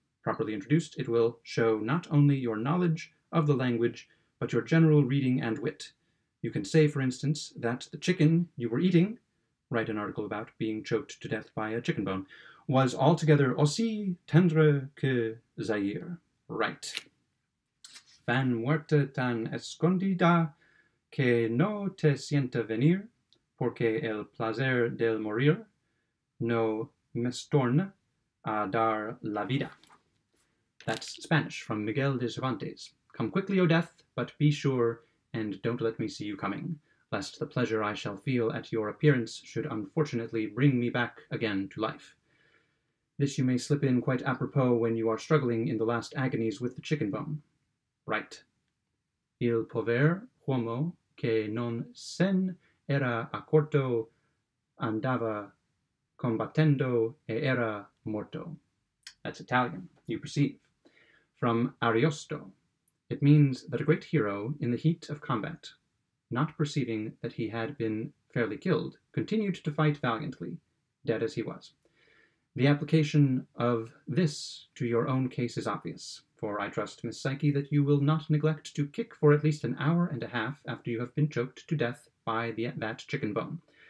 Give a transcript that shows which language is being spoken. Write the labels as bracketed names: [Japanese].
[English] Properly introduced, it will show not only your knowledge of the language, but your general reading and wit. You can say, for instance, that the chicken you were eating, write an article about being choked to death by a chicken bone, was altogether [French] aussi tendre que Zaire. [English] Right. [Spanish] Van muerte tan escondida que no te sienta venir, porque el placer del morir no me torna a dar la vida. [English] That's Spanish from Miguel de Cervantes. Come quickly, O death, but be sure, and don't let me see you coming, lest the pleasure I shall feel at your appearance should unfortunately bring me back again to life. This you may slip in quite apropos when you are struggling in the last agonies with the chicken bone. Right. [Italian] Il pover uomo che non sen era accorto andava combattendo e era morto. [English] That's Italian, you perceive. From Ariosto. It means that a great hero, in the heat of combat, not perceiving that he had been fairly killed, continued to fight valiantly, dead as he was. The application of this to your own case is obvious, for I trust, Miss Psyche, that you will not neglect to kick for at least an hour and a half after you have been choked to death by that chicken bone.